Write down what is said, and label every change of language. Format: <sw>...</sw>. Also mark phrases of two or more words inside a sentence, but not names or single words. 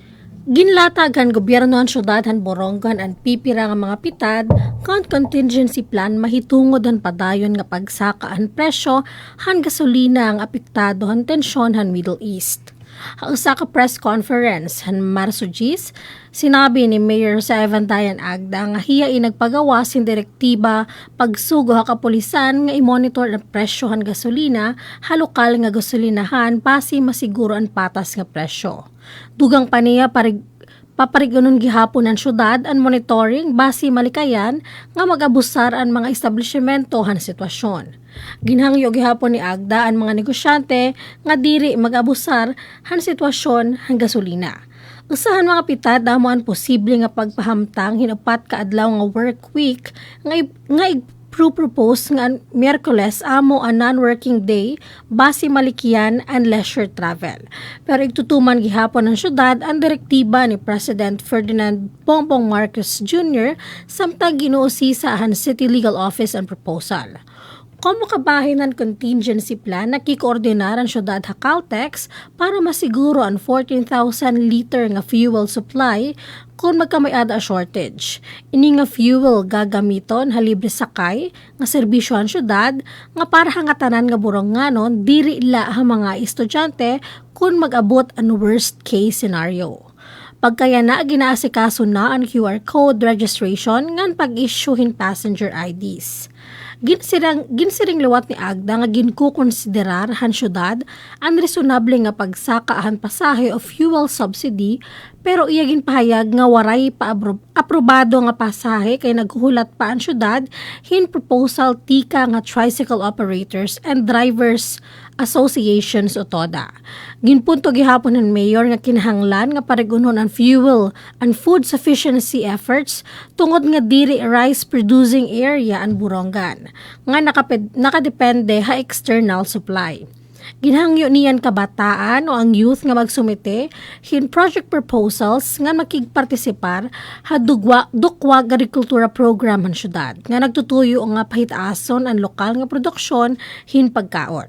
<war>Ginlatag ang gobyerno ang syudad han Borongan ang pipira nga mga pitad kan</war> <en>contingency plan</en> <war>mahitungod han padayon nga pagsaka ang presyo han gasolina ang apektado han tensyon han Middle East. Ang usa ka</war> <en>press conference</en> <war>han Marso 10, sinabi ni Mayor sa Evantayan Agda nga hiya nagpagawa sin direktiba pagsugo ha kapulisan nga i-monitor ang presyo han gasolina ha lokal nga gasolinahan basi masiguro ang patas nga presyo. Dugang pa niya paparigunon gihapon ang syudad ang monitoring basi malikayan nga mag-abusar ang mga establishmento han sitwasyon. Ginhangyo gihapon ni Agda ang mga negosyante nga diri mag-abusar han sitwasyon han gasolina. Usahan mga pitad damo ang posible nga pagpahamtang hinupat ka adlaw nga</war> <en>work week</en> <war>nga propose nga Miyerkules amo a</war> <en>non-working day</en> <war>base malikiyan and</war> <en>leisure travel.</en> <war>Pero igtutuman gihapon ng syudad ang direktiba ni President Ferdinand Bongbong Marcos Jr. samtang ginuusisa ang City Legal Office ang proposal. Komo kabahin ng</war> <en>contingency plan</en> <war>na kikoordinar ang syudad ha Caltex para masiguro ang 14,000 liter nga</war> <en>fuel supply</en> <war>kung magkamayad a shortage. Ini nga fuel gagamiton ha libre sakay nga serbisyo ang syudad nga para hangatanan nga Boronganon diri la ha mga estudyante kung mag-abot ang</war> <en>worst case scenario.</en> <war>Pagkaya na ginaasikaso na ang</war> <en>QR code registration</en> <war>ngan pag-issuehin</war> <en>passenger IDs.</en> <war>Ginsiring luwat ni Agda nga ginkukonsiderar han syudad ang resonable nga pagsaka han pasahe o</war> <en>fuel subsidy</en> <war>pero iya ginpahayag nga waray pa aprobado nga pasahe kay naghuhulat pa ang syudad hin proposal tika nga</war> <en>tricycle operators and drivers associations</en> <war>o TODA. Ginpunto gihapon ng mayor nga kinahanglan nga parigunon ang</war> <en>fuel and food sufficiency efforts</en> <war>tungod nga diri</war> <en>rice producing area</en> <war>ang Borongan nga nakadepende ha</war> <en>external supply.</en> <war>Ginhangyo niyan kabataan o ang youth nga magsumite hin</war> <en>project proposals</en> <war>nga makigpartisipar ha dukwag agrikultura program han syudad nga nagtutuyo nga pahitaason ang lokal nga produksyon hin pagkaon.</war>